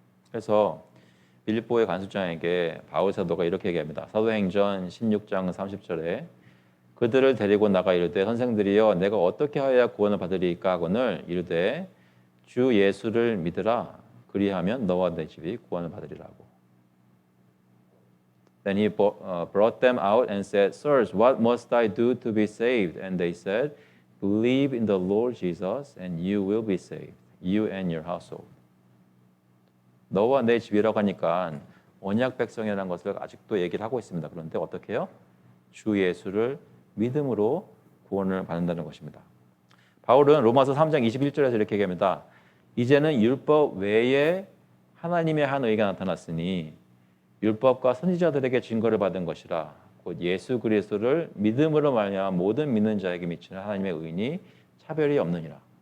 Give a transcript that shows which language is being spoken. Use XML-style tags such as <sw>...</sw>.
<ko>그래서 빌립보의 간수장에게 바울 사도가 이렇게 얘기합니다. 사도행전 16장 30절에 그들을 데리고 나가 이르되 선생들이여 내가 어떻게 하여야 구원을 받으리까 하거늘 이르되 주 예수를 믿으라 그리하면 너와 내 집이 구원을 받으리라고.</ko> <en>Then he brought them out and said, Sirs, what must I do to be saved? And they said, Believe in the Lord Jesus and you will be saved, you and your household.</en> <ko>너와 내 집이라고 하니까 언약 백성이라는 것을 아직도 얘기를 하고 있습니다. 그런데 어떻게 해요? 주 예수를 믿음으로 구원을 받는다는 것입니다. 바울은 로마서 3장 21절에서 이렇게 얘기합니다. 이제는 율법 외에 하나님의 한 의가 나타났으니 율법과 선지자들에게 증거를 받은 것이라 곧 예수 그리스도를 믿음으로 말미암아 모든 믿는 자에게 미치는 하나님의 의인이 차별이 없느니라.</ko>